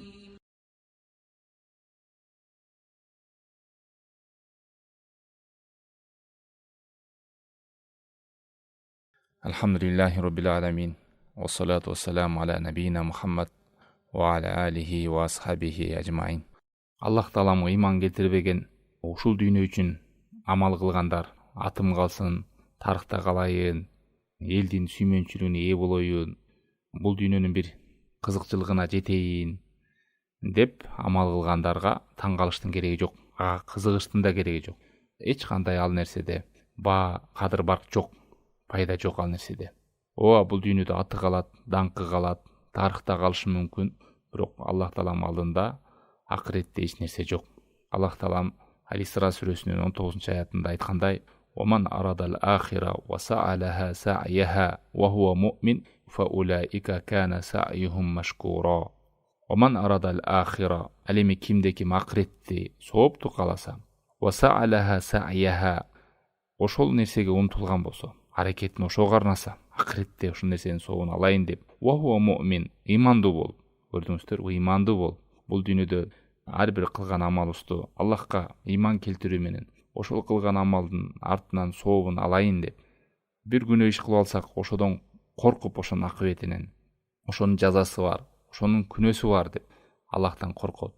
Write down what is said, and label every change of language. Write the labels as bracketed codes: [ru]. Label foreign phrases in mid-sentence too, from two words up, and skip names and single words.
[ar] الحمد لله رب العالمين. والصلاة والسلام على نبينا محمد و على آله و أصحابه أجمعين. [ky] Allah Taaламга иман келтирбеген, ушул дүйнө үчүн амал кылгандар атым калсын, тарыхта калайын, элдин сүймөнчүлүгүнө ээ болоюн, бул дүйнөнүн бир кызыкчылыгына жетейин деп амал кылгандарга таң калыштын кереги жок, ага кызыгыштын да кереги жок. Эч кандай ал нерседе баа, кадыр барк жок, пайда жок ал нерседе. Ооба бул дүйнөдө аты калат, даңкы калат, тарыхта калышы мүмкүн, бирок Аллах Таалам алдында акыретте эч нерсе жок. Аллах Таалам Ал-Исра сүрөсүнүн 19-аятында айткандай: [ar] "ومن أراد الآخرة و سعى لها سعيها و هو مؤمن ف أولئك كان سعيهم مشكورا." ومن أراد الآخرة, [ky] ал эми кимде ким акыретти соопту кааласа, [ar] و سعى لها سعيها, [ky] ошол нерсеге умтулган болсо, аракетин ошого арнаса, акыретте ошол нерсенин сообун алайын деп, [ar] و هو مؤمن, [ky] ыймандуу болуп, көрдүңүздөр, ыймандуу болуп, бул дүйнөдө ар бир кылган амалыбызды Аллахка ыйман келтирүү менен ошол кылган амалдын артынан сообун алайын деп бир күнөө иш кылып алсак, ошодон коркуп, ошонун акыбетинен, ошонун жазасы бар, ошонун күнөөсү бар деп Аллахтан коркот.